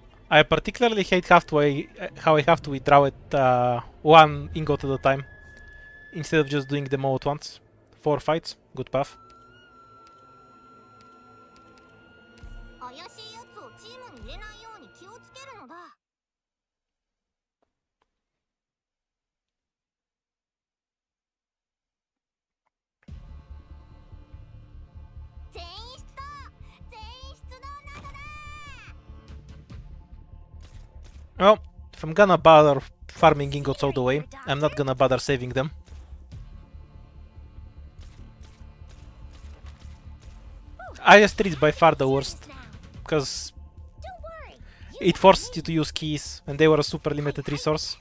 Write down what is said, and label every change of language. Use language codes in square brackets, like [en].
[en] I particularly hate how I have to withdraw it one ingot at a time instead of just doing them all at once. 4 fights, good path. [ja] 怪しいやつをチームに入れないように気をつけるのだ。全員出動、全員出動なのだ。 [en] Well, if I'm gonna bother farming ingots all the way, I'm not gonna bother saving them. IS-3 is by far the worst, because Don't worry. it forced you to use keys, and they were a super limited resource.